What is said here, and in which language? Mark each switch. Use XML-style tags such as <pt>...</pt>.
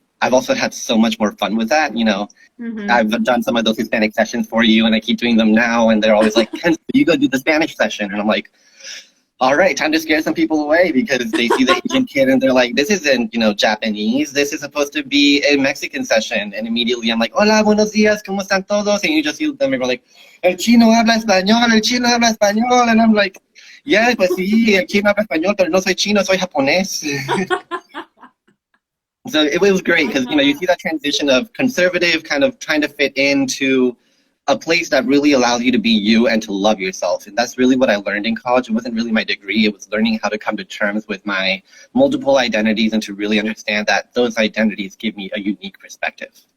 <en>I've also had so much more fun with that. Mm-hmm. I've done some of those Hispanic sessions for you, and I keep doing them now, and they're always like, Kenzo, you go do the Spanish session. And I'm like, all right, time to scare some people away, because they see the Asian kid and they're like, this isn't, Japanese. This is supposed to be a Mexican session. And immediately I'm like,</en> <es>hola, buenos días, ¿cómo están todos?</es> <en>And you just see them and go like,</en> <es>el chino habla español,</es> <en>el chino habla español. And I'm like, yeah,</en> <es>pues sí, el chino habla español, pero no soy chino, soy japonés.</es> <en>So it was great because, you see that transition of conservative kind of trying to fit into a place that really allows you to be you and to love yourself. And that's really what I learned in college. It wasn't really my degree. It was learning how to come to terms with my multiple identities and to really understand that those identities give me a unique perspective.</en>